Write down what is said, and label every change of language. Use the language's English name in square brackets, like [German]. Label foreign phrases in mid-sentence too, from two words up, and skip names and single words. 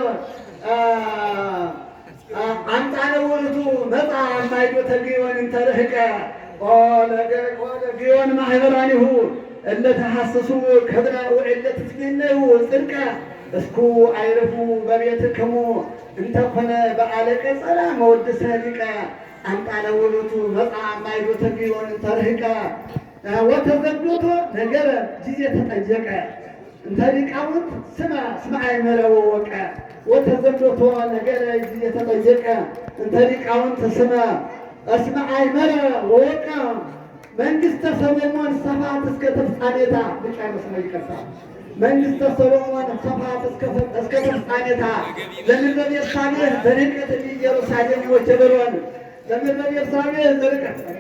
[Geez] አምጣነ ውእቱ መጽአ እማይዶተ ግዮን እንተ ርሕቀ ኦ ለግዮን ማህበራኒሁ እለ ተሐስሱ ክብረ ወእለ ትትመነዩ ጽድቀ እስኩ አይርፉ በቤትክሙ እንተ ኮነ በዓለ ቀጸላ መወድሰ ሊቀ አምጣነ ውእቱ መጽአ እማይዶተ ግዮን እንተ ርሕቀ ወተዘብዶቶ ነገረ ጊዜ ተጠየቀ እንተ ሊቃውንት ስማ አይመረ ወወቀ ወተዘብዶቶ ነገረ ጊዜ ተጠየቀ እንተ ሊቃውንት እስመ አይመረ ወወቀ መንግሥተ ሰሎሞን ሰፋት እስከ ፍጻሜታ [Amharic] ልጨርስ ነው ይቀርታል። [Geez] መንግሥተ ሰሎሞን ሰፋት እስከ ፍጻሜታ ለምድረ ቤርሳቤህ ዘርቀት ኢየሩሳሌም ወጀበሮን ለምድረ ቤርሳቤህ ዘርቀት